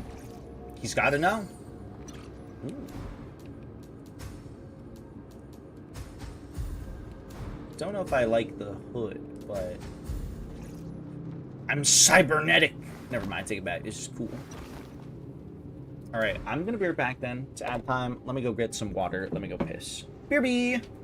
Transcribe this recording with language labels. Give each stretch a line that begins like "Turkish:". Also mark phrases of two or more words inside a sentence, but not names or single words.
English: He's got to know. Ooh. Don't know if I like the hood, but I'm cybernetic. Never mind, take it back. It's just cool. Alright, I'm gonna be right back then. It's ad time. Let me go get some water. Let me go piss. BRB!